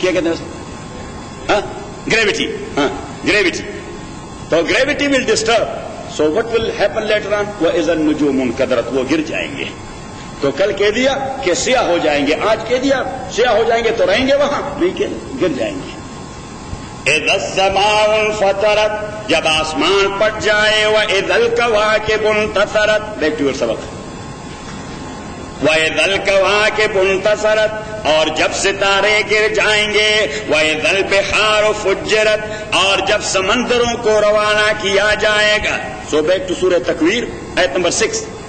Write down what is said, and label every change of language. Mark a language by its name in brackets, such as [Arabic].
[Urdu] کیا کہتے ہیں, [English] gravity, gravity, تو gravity will disturb, so what will happen later on, وہ [Arabic] اذن نجوم انقدرت, [Urdu] وہ گر جائیں گے. تو کل کہہ دیا کہ سیاہ ہو جائیں گے, آج کہہ دیا سیاہ ہو جائیں گے تو رہیں گے وہاں, نہیں کہ گر جائیں گے. [Arabic] اذا السماء انفطرت, [Urdu] جب آسمان پٹ جائے, [Arabic] واذا الكواكب انتثرت, [English] back to your سبق, [Arabic] واذا الكواكب انتثرت, [Urdu] اور جب ستارے گر جائیں گے, [Arabic] واذا البحار فجرت, [Urdu] اور جب سمندروں کو روانہ کیا جائے گا, [English] so back to سورہ تکویر [Urdu] آیت نمبر [English] six,